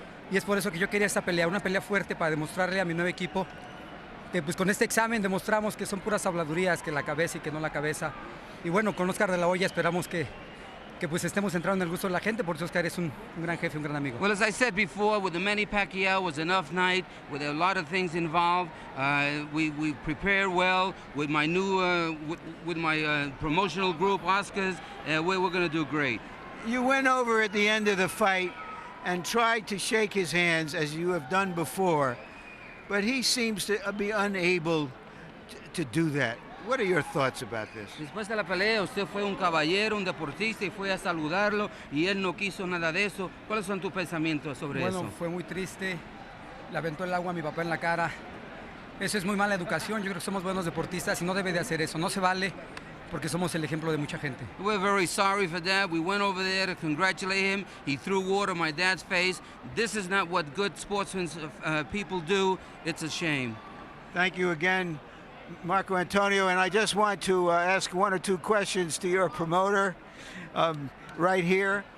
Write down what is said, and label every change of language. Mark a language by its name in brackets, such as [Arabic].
[Spanish] Y es por eso que yo quería esta pelea, una pelea fuerte para demostrarle a mi nuevo equipo que pues con este examen demostramos que son puras habladurías, que la cabeza y que no la cabeza. Y bueno, con Oscar de la Hoya esperamos que pues estemos entrando en el gusto de la gente, porque Oscar es un gran jefe, un gran amigo. [English] Well, as I said before, with the Manny Pacquiao was an off night, with a lot of things involved. We prepared well with my new with my promotional group, Oscars. We're going to do great. You went over at the end of the fight and tried to shake his hands as you have done before, but he seems to be unable to do that. What are your thoughts about this? [Spanish] Después de la pelea, usted fue un caballero, un deportista y fue a saludarlo y él no quiso nada de eso. ¿Cuáles son tus pensamientos sobre eso? Bueno, fue muy triste. Le aventó el agua a mi papá en la cara. Eso es muy mala educación. Yo creo que somos buenos deportistas y no debe de hacer eso. No se vale porque somos el ejemplo de mucha gente. [English] We're very sorry for that. We went over there to congratulate him. He threw water on my dad's face. This is not what good sportsmen people do. It's a shame. Thank you again, Marco Antonio, and I just want to ask 1 or 2 questions to your promoter right here.